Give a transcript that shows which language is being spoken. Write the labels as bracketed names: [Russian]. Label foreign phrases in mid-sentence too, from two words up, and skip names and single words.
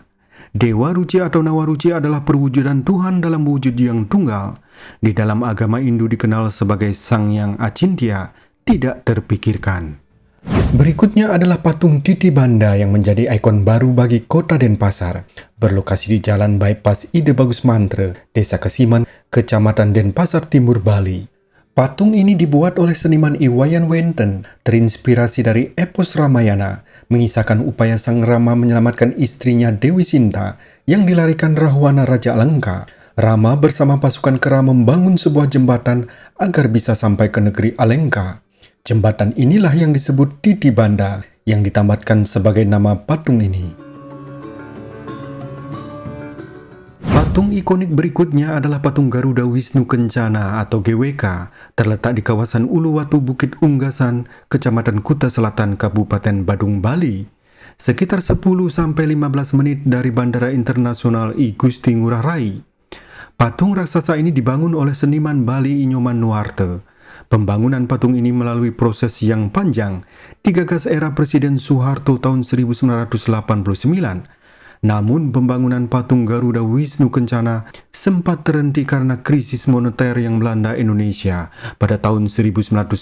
[Indonesian] Dewa Ruci atau Nawa Ruci adalah perwujudan Tuhan dalam wujud yang tunggal. Di dalam agama Hindu dikenal sebagai Sang Yang Acintya, tidak terpikirkan. Berikutnya adalah patung Titi Banda yang menjadi ikon baru bagi kota Denpasar, berlokasi di Jalan Bypass Ide Bagus Mantre, Desa Kesiman, Kecamatan Denpasar Timur, Bali. Patung ini dibuat oleh seniman Iwayan Wenten, terinspirasi dari epos Ramayana, mengisahkan upaya Sang Rama menyelamatkan istrinya Dewi Sinta yang dilarikan Rahwana Raja Alengka. Rama bersama pasukan Kera membangun sebuah jembatan agar bisa sampai ke negeri Alengka. Jembatan inilah yang disebut Titi Banda, yang ditamatkan sebagai nama patung ini. Patung ikonik berikutnya adalah patung Garuda Wisnu Kencana atau GWK, terletak di kawasan Uluwatu Bukit Unggasan, Kecamatan Kuta Selatan, Kabupaten Badung, Bali. Sekitar 10-15 menit dari Bandara Internasional I Gusti Ngurah Rai. Patung raksasa ini dibangun oleh seniman Bali Inyoman Nuarte. Pembangunan patung ini melalui proses yang panjang, digagas era Presiden Soeharto tahun 1989. Namun pembangunan patung Garuda Wisnu Kencana sempat terhenti karena krisis moneter yang melanda Indonesia pada tahun 1998.